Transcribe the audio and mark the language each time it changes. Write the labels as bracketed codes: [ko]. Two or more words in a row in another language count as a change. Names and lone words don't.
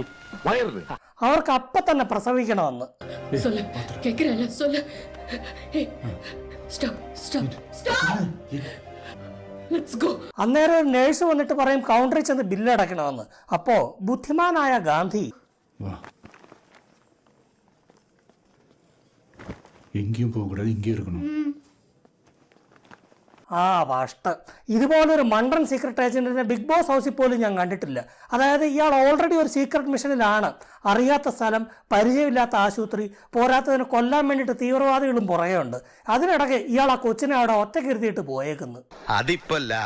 [ml] അവർക്ക് അപ്പൊ തന്നെ പ്രസവിക്കണമെന്ന്. അന്നേരം ഒരു നേഴ്സ് വന്നിട്ട് പറയും കൗണ്ടറിൽ ചെന്ന് ബില്ലടയ്ക്കണമെന്ന്. അപ്പോ ബുദ്ധിമാനായ ഗാന്ധി [ta] எங்கேயும் போக கூடாது, இங்கே இருக்கணும். [ml] കഷ്ടം. ഇതുപോലൊരു മണ്ടൻ [en] secret agent [ml] ബിഗ് ബോസ് ഹൗസിൽ പോലും ഞാൻ കണ്ടിട്ടില്ല. അതായത് ഇയാൾ ഓൾറെഡി ഒരു [en] secret mission. [ml] അറിയാത്ത സ്ഥലം, പരിചയമില്ലാത്ത ആശുപത്രി, പോരാത്തതിന് കൊല്ലാൻ വേണ്ടിയിട്ട് തീവ്രവാദികളും പുറകെ ഉണ്ട്. അതിനിടയ്ക്ക് ഇയാൾ ആ കൊച്ചിനെ അവിടെ ഒറ്റക്കിരുത്തിയിട്ട് പോയേക്കുന്നു.